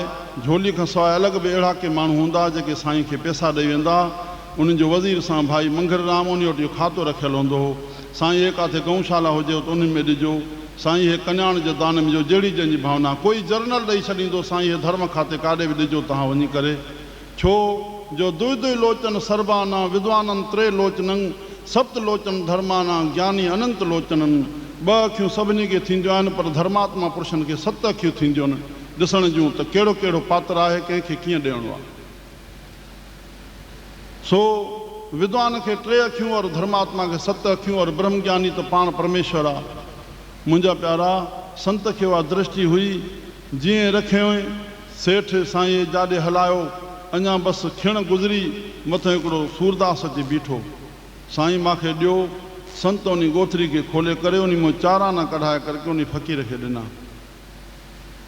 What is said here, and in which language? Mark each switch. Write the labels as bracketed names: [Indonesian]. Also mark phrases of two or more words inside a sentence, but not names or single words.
[Sindhi] झोली खां सवाइ अलॻि बि अहिड़ा के माण्हू हूंदा जेके साईं खे पैसा ॾेई वेंदा। उन्हनि जो वज़ीर सां भाई मंगर राम उन वटि इहो खातो रखियलु हूंदो हो। साईं हे काथे गऊशाला हुजे त उन्हनि में ॾिजो, साईं हे कन्याउनि जे दान में जो, जहिड़ी जंहिंजी भावना। कोई जर्नल ॾेई छॾींदो, साईं हे धर्म खाते काॾे बि ॾिजो तव्हां वञी करे। छो जो [Sanskrit] दुई लोचन सर्वाना विद्वाननि त्रे लोचननि सप्त लोचन धर्माना ज्ञानी अनंत लोचननि। [Sindhi] 2 अखियूं सभिनी खे थींदियूं आहिनि, पर धर्मात्मा पुरुषनि खे 7 अखियूं थींदियूं आहिनि ॾिसण जूं त कहिड़ो कहिड़ो पात्र आहे, कंहिंखे कीअं ॾियणो आहे। सो विद्वान खे 3 अखियूं और धर्मात्मा खे 7 अखियूं और ब्रह्म ज्ञानी त पाण परमेश्वर आहे। मुंहिंजा प्यारा, संत खे उहा दृष्टि हुई। जीअं रखियो सेठ साईं जाॾे हलायो, अञा बसि खिण गुज़री, मथां हिकिड़ो सूरदास अची बीठो। साईं मूंखे ॾियो। संत उन गोथरी खे खोले करे उन मां चाराना कढाए करके उन फ़क़ीर खे ॾिना।